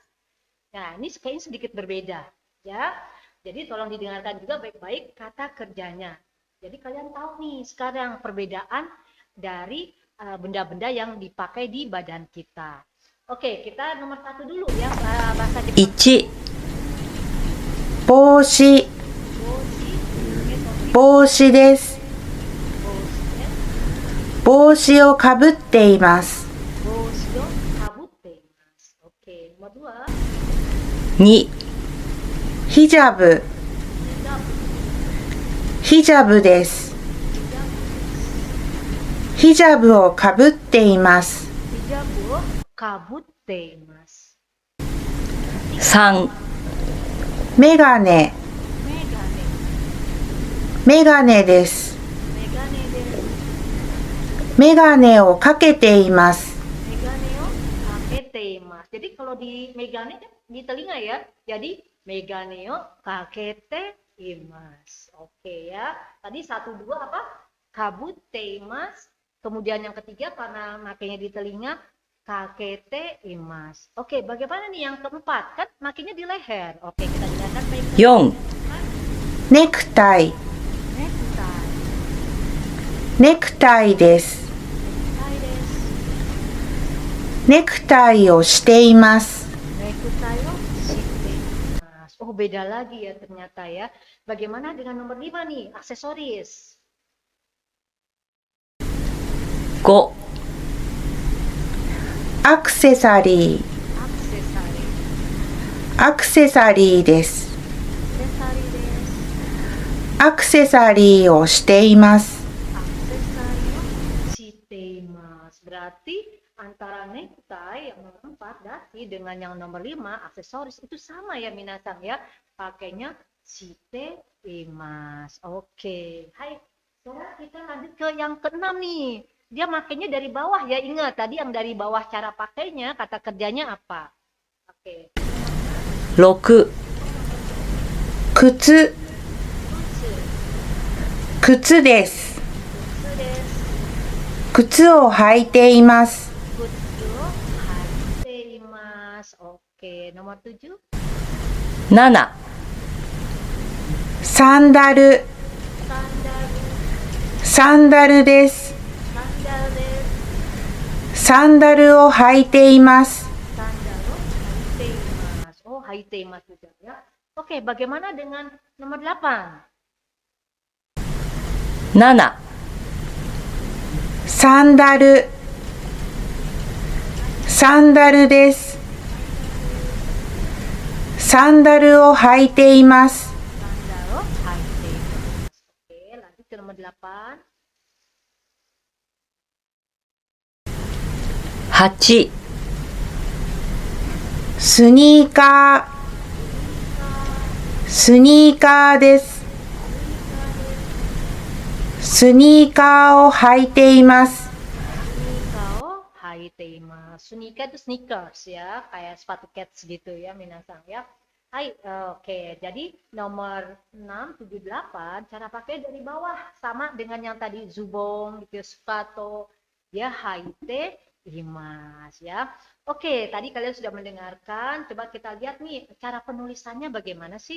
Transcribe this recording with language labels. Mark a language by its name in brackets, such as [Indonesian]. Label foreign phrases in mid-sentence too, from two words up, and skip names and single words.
[Indonesian] Nah, ini kayaknya sedikit berbeda, ya. Jadi tolong didengarkan juga baik-baik kata kerjanya. Jadi kalian tahu nih sekarang perbedaan dari benda-benda yang dipakai di badan kita. Oke, kita nomor 1 dulu ya, bahasa Jepang. [Japanese] 1、帽子、帽子です。帽子をかぶっています。 [Indonesian] Oke, nomor 2. [Japanese] 2、ヒジャブ、ヒジャブです。ヒジャブをかぶっています。 3、メガネ、メガネです。メガネをかけています。 [Indonesian] Jadi kalau di megane di telinga ya, jadi [Japanese] メガネをかけています. [Indonesian] Oke ya. Tadi 1 2 apa? [Japanese] かぶっています. [Indonesian] Kemudian yang ketiga karena makainya di telinga [Japanese] かけています. [Indonesian] Oke, bagaimana nih yang keempat? Kan makainya di leher. Oke, kita jelaskan baik-baik. [Japanese] 4、ネクタイ、ネクタイです。ネクタイをしています。 [Indonesian] Oh, beda lagi ya ternyata ya. Bagaimana dengan nomor 5 nih, aksesoris? [Japanese] 5、アクセサリー、アクセサリーです。アクセサリーをしています。 [Indonesian] Berarti antara necktie yang nomor 4 dasi dengan yang nomor 5 aksesoris itu sama ya minasan ya, pakainya [Japanese] しています. [Indonesian] Oke, hai. Sekarang kita lanjut ke yang ke-6 nih. Dia makainya dari bawah ya, ingat tadi yang dari bawah cara pakainya kata kerjanya apa? Oke. [Japanese] 6、靴、靴です。靴を履いています。 [Indonesian] Oke, nomor 7. [Japanese] 7、サンダル、サンダルです。サンダルを履いています。 [Indonesian] Oh, haiteimasu juga ya. Oke, bagaimana dengan nomor 8? [Japanese] 7、サンダル、サンダルです。サンダルを履いています。 [Indonesian] Oke, lanjut ke nomor 8. [Japanese] 8、スニーカー、スニーカーです。スニーカーを履いています。スニーカーを履いています. [Indonesian] Sunika itu sneakers ya, kayak sepatu kets gitu ya, minasang ya. Hai, oke. Jadi nomor 6, 7, 8, cara pakai dari bawah sama dengan yang tadi zubong gitu, sepatu ya, [Japanese] 履いています [Indonesian] ya. Oke, tadi kalian sudah mendengarkan. Coba kita lihat nih cara penulisannya bagaimana sih?